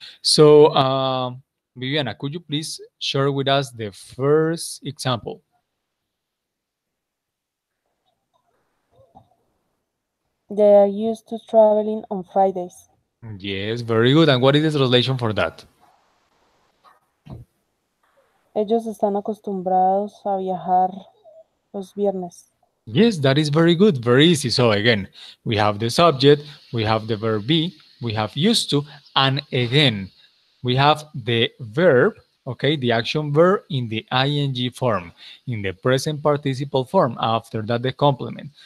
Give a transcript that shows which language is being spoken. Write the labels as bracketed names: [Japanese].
[English] So, Viviana, could you please share with us the first example? They are used to traveling on Fridays. Yes, very good. And what is the translation for that? [Spanish] Ellos están acostumbrados a viajar los viernes. [English] Yes, that is very good, very easy. So again, we have the subject, we have the verb be, we have used to, and again, we have the verb, okay, the action verb in the ing form, in the present participle form, after that the complement.